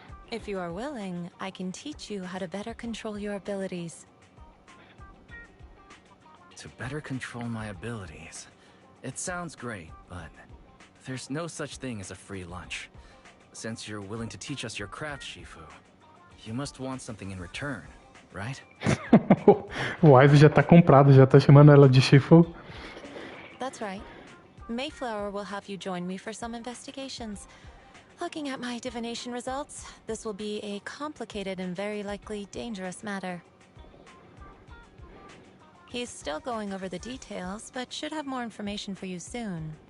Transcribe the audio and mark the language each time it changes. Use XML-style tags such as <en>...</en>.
<en>If you are willing, I can teach you how to better control your abilities. To better control my abilities. It sounds great, but there's no such thing as a free lunch. Since you're willing to teach us your craft, Shifu, you must want something in return, right?</en> <pt>O Wise já tá comprado, já tá chamando ela de Shifu.</pt> <en>That's right. Mayflower will have you join me for some investigations. Looking at my divination results, this will be a complicated and very likely dangerous matter. He's still going over the details, but should have more information for you soon.</en>